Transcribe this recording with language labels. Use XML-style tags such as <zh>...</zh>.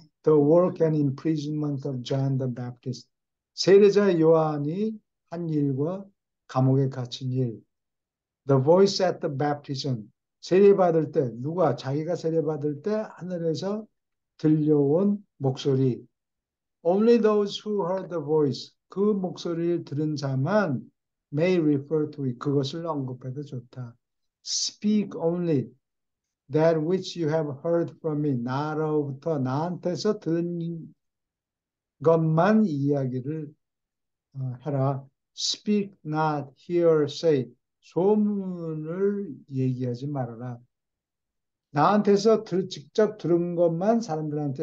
<en>The work and imprisonment of John the Baptist.</en> <ko>세례자 요한이 한 일과 감옥에 갇힌 일.</ko> <en>The voice at the baptism.</en> <ko>세례받을 때, 자기가 세례받을 때 하늘에서 들려온 목소리.</ko> <en>Only those who heard the voice.</en> <ko>그 목소리를 들은 자만</ko> <en>may refer to it.</en> <ko>그것을 언급해도 좋다.</ko> <en>Speak only that which you have heard from me.</en> <ko>나한테서 들은 것만 이야기를 해라.</ko> <en>Speak not hearsay.</en> <ko>소문을 얘기하지 말아라. 나한테서 직접 들은 것만 사람들한테</ko>